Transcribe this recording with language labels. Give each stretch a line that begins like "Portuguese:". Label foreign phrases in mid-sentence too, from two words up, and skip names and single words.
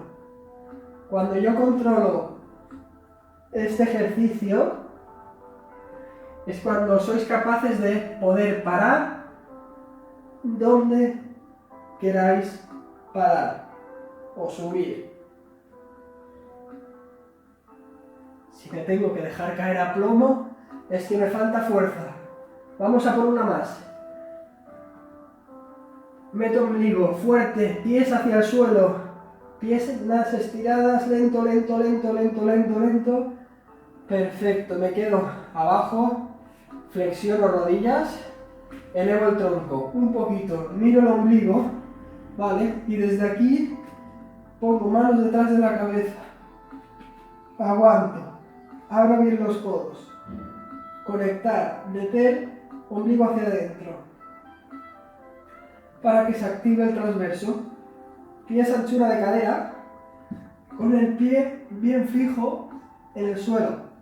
Spanish: Cuando yo controlo este ejercicio, es cuando sois capaces de poder parar donde queráis parar o subir. Si me tengo que dejar caer a plomo, es que me falta fuerza. Vamos a por una más. Meto ombligo, fuerte, pies hacia el suelo, piernas estiradas, lento, lento, lento, lento, lento, lento. Perfecto, me quedo abajo, flexiono rodillas, elevo el tronco un poquito, miro el ombligo, ¿vale? Y desde aquí pongo manos detrás de la cabeza, aguanto, abro bien los codos, conectar, meter, ombligo hacia adentro, para que se active el transverso, pies anchura de cadera, con el pie bien fijo en el suelo.